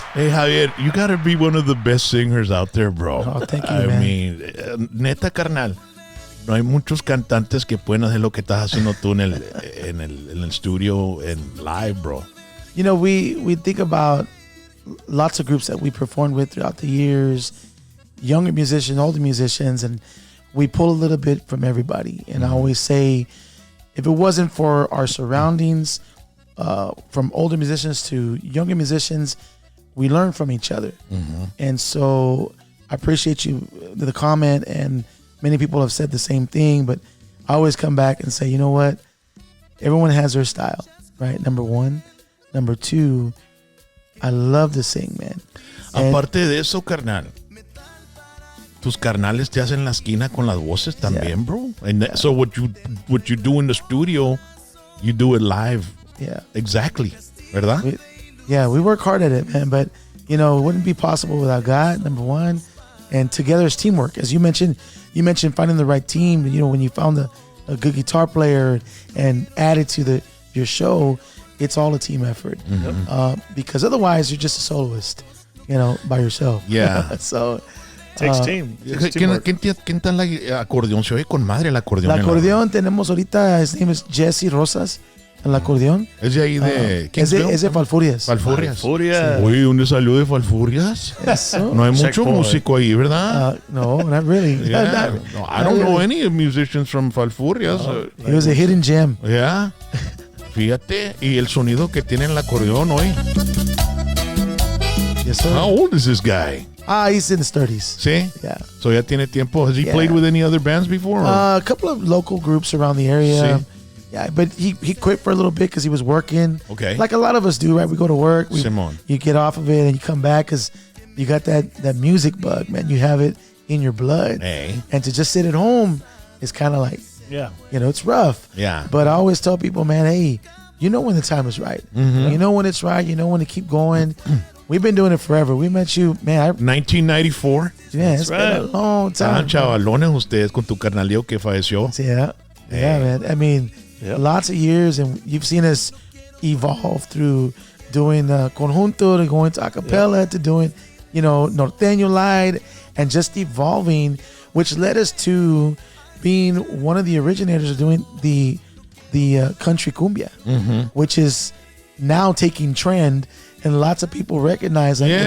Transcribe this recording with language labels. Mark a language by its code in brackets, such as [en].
[en] Hey, Javier, you got to be one of the best singers out there, bro. Oh, thank you, I man. [es] mean, neta, carnal. No hay muchos cantantes que pueden hacer lo que estás haciendo tú en el estudio en live, bro. [en] You know, we think about lots of groups that we performed with throughout the years, younger musicians, older musicians, and we pull a little bit from everybody. And I always say, if it wasn't for our surroundings, from older musicians to younger musicians, we learn from each other. And so I appreciate you, the comment, and many people have said the same thing, but I always come back and say, you know what? Everyone has their style, right? Number one. Number two, I love to sing, man. [es] Aparte de eso, carnal, tus carnales te hacen la esquina con las voces también, bro. [en] And so what you do in the studio, you do it live. Yeah. Exactly. [es] ¿Verdad? [en] We work hard at it, man. But, it wouldn't be possible without God, number one. And together it's teamwork. As you mentioned finding the right team. When you found a good guitar player and added to your show, it's all a team effort. Because otherwise you're just a soloist, by yourself. Yeah. So takes team. [es] ¿Quién está en la acordeón? Se oye con madre el acordeón. El acordeón tenemos ahorita, [en] his name is Jesse Rosas. [es] El acordeón. Es de ahí de... Es de Falfurrias. Falfurrias. Falfurrias. Uy, ¿dónde salió de Falfurrias? Eso. No hay mucho músico ahí, ¿verdad? [en] No, not really. Yeah. No, I don't know any musicians from Falfurrias. It was a hidden gem. [es] Yeah. Fíjate. Y el sonido que tiene el acordeón hoy. [en] Yes, sir. How old is this guy? He's in his 30s. [es] ¿Sí? [en] Yeah. [es] So ya tiene tiempo. [en] Has he played with any other bands before? A couple of local groups around the area. [es] Sí. [en] Yeah, but he quit for a little bit because he was working. Okay. Like a lot of us do, right? We go to work. [es] Simón. [en] You get off of it and you come back because you got that music bug, man. You have it in your blood. Hey. And to just sit at home is kind of like, it's rough. Yeah. But I always tell people, man, hey, you know when the time is right. Mm-hmm. You know when it's right. You know when to keep going. We've been doing it forever. We met you, man. 1994. Yeah, it's been a long time. [es] Chavalones ustedes con tu carnalillo que falleció. [en] Yeah, man. I mean, lots of years, and you've seen us evolve through doing conjunto to going to acapella to doing, norteño light, and just evolving, which led us to being one of the originators of doing the country cumbia, which is now taking trend, and lots of people recognize that.